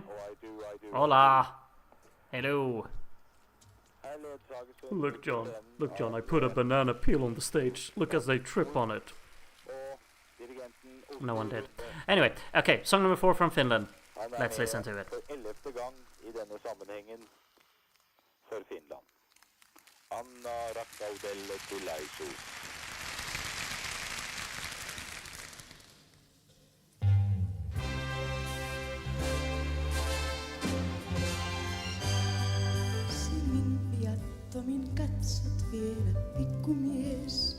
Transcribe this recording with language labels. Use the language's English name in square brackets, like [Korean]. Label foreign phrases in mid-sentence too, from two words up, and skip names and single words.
[English] Hola. Hello. Look, John, I put a banana peel on the stage. Look as they trip on it. No one did. Anyway, okay, song number 4 from Finland. Let's listen to it. [Finnish] Anna rakkaudelle tilaisuus. Silmin viattomin katsot vielä, pikkumies.